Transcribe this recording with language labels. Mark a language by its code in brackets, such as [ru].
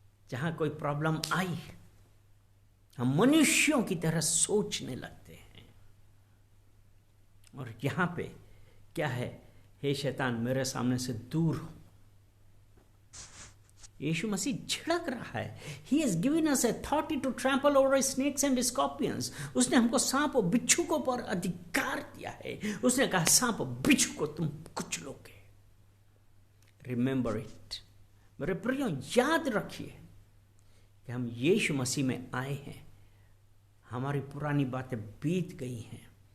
[hi] जहां कोई प्रॉब्लम आई, हम मनुष्यों की तरह सोचने लगते हैं और यहां पे क्या है, हे शैतान मेरे सामने से दूर हो। यीशु मसीह झिड़क रहा है। [en] He has given us authority to trample over snakes and scorpions. [hi] उसने हमको सांप और बिच्छू को पर अधिकार दिया है। उसने कहा सांप और बिच्छू को तुम कुचलोगे। [en] Remember it. [hi] मेरे प्रियो, याद रखिए कि हम यीशु मसीह में आए हैं। हमारी पुरानी बातें बीत गई हैं।